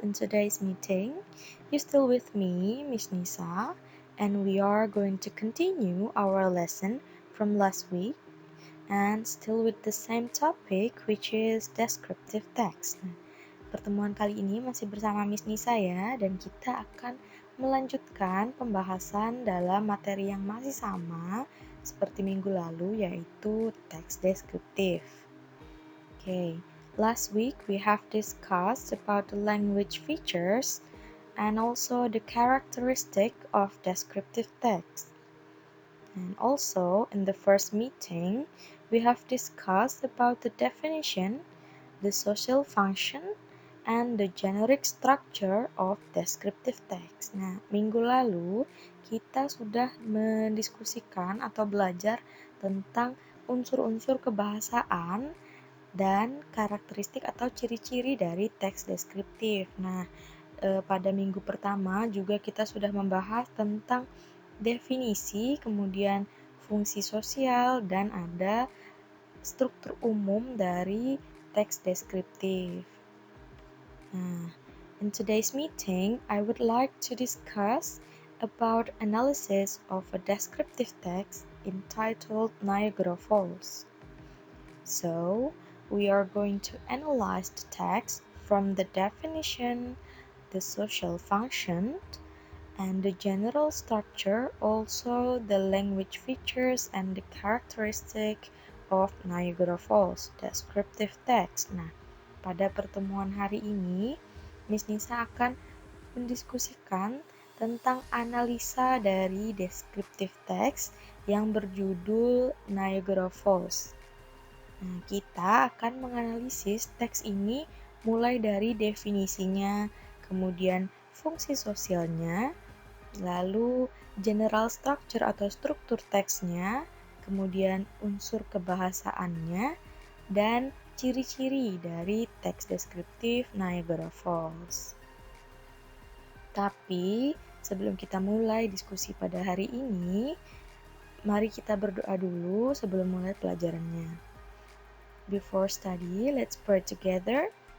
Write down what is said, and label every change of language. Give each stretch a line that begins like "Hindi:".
English: In today's meeting, you're still with me, Miss Nisa, and we are going to continue our lesson from last week and still with the same topic, which is descriptive text.
Indonesian: Nah, pertemuan kali ini masih bersama Miss Nisa ya, dan kita akan melanjutkan pembahasan dalam materi yang masih sama seperti minggu lalu, yaitu teks deskriptif.
English: Okay, last week we have discussed about the language features and also the characteristic of descriptive text. And also in the first meeting, we have discussed about the definition, the social function, and the generic structure of descriptive text.
Indonesian: Nah, minggu lalu kita sudah mendiskusikan atau belajar tentang unsur-unsur kebahasaan dan karakteristik atau ciri-ciri dari teks deskriptif. Nah, pada minggu pertama juga kita sudah membahas tentang definisi, kemudian fungsi sosial, dan ada struktur umum dari teks deskriptif.
English: Nah, in today's meeting, I would like to discuss about analysis of a descriptive text entitled Niagara Falls. So, we are going to analyze the text from the definition, the social function, and the general structure, also the language features and the characteristic of Niagara Falls descriptive text.
Indonesian: Nah, pada pertemuan hari ini, Miss Nisa akan mendiskusikan tentang analisa dari
English: descriptive text
Indonesian: yang berjudul Niagara Falls. Nah, kita akan menganalisis teks ini mulai dari definisinya, kemudian fungsi sosialnya, lalu
English: general structure
Indonesian: atau struktur teksnya, kemudian unsur kebahasaannya, dan ciri-ciri dari teks deskriptif Niagara Falls. Tapi sebelum kita mulai diskusi pada hari ini, mari kita berdoa dulu sebelum mulai pelajarannya.
English: Before study, let's pray together.